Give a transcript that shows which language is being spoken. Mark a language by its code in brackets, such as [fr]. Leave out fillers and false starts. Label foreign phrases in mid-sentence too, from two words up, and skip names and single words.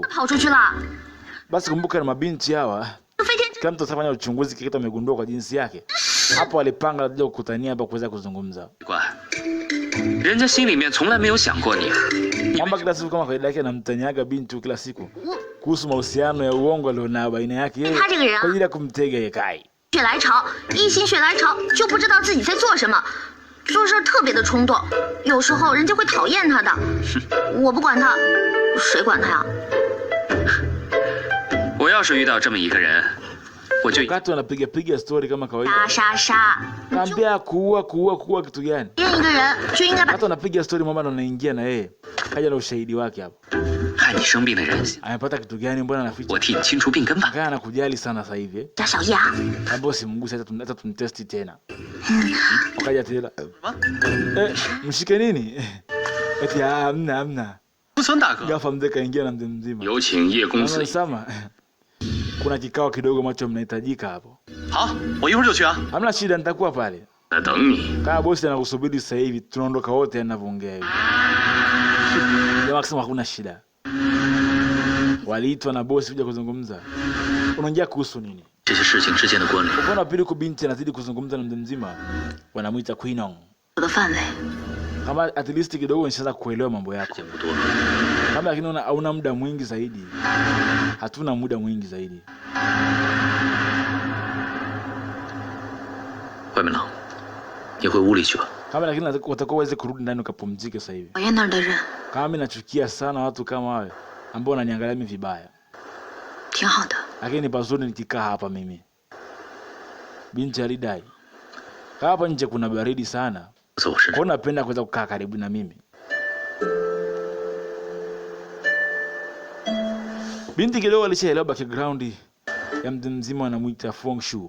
[sw] Basi kumbuka na mabinti hawa. Kila mtu atafanya uchunguzi kile kitu amegundua kwa jinsi yake. Hapo walipanga waje kukutania hapa kuweza kuzungumza. Mamba kila siku kama kawaida yake anamtanyaga binti kila siku kuhusu mahusiano ya uongo alionao baina yake yeye kwa ajili ya kumtega yeye Kai. [zh] 血来潮，一心血来潮就不知道自己在做什么，做事特别的冲动，有时候人家会讨厌他的。我不管他，谁管他呀？我要是遇到这么一个人，我就 [sw] wakati wanapiga story kama kawaida. [zh] 杀。 [sw] Kaambia kuua kitu gani? [zh] 一个人就应该把 [sw] Hata wanapiga story mama ndo anaingia na yeye. Kaja na ushahidi wake hapo. [zh] 害你生病的人， [sw] Amepata kitu gani mbona anaficha? [zh] 我替你清除病根吧。 [sw] Kana anakujali sana sasa hivi. [zh] 家小叶。 [sw] Hapo simguse hata tumtesti tena. Wakaja tena. Mshike nini? Eti hamna. [zh] 吴村大哥， [sw] Gafa mzee kaingia na mzee mzima. [zh] 有请叶公子。 [sw] Sama. Kuna kikao kidogo ambacho mnahitajika hapo. [zh] 好，我一会儿就去啊。 [sw] Hamna shida, nitakuwa pale. [zh] 那等你。 [sw] Kama bosi anakusubiri sasa hivi, tunaondoka wote anavyoongea hivi. Jamaa akasema hakuna shida. Waliitwa na bosi kuja kuzungumza. Unaongea kuhusu nini? [zh] 这些事情之间的关联。 [sw] Unaona pili kwa binti anazidi kuzungumza na mzee mzima. Wanamuita Queenong. [zh] 我的范围。 [sw] Kama [en] at least [sw] kidogo nishaanza kuelewa mambo yako. Kama lakini hauna muda mwingi zaidi. Hatuna muda mwingi zaidi. [zh] 外面冷，你回屋里去吧。 [sw] Kama lakini watakuwa waweze kurudi ndani ukapumzike sasa hivi. [zh] 讨厌那儿的人。 [sw] Kama mimi nachukia sana watu kama wale ambao wananiangalia mimi vibaya. [zh] 挺好的。 [sw] Lakini pazuri nikikaa hapa mimi. Binti alidai. Hapa nje kuna baridi sana. [zh] 走是。 [sw] Kwa napenda kuweza kukaa karibu na mimi. Binti kidogo alishaelewa background ya mtu mzima anamuita Feng Shui.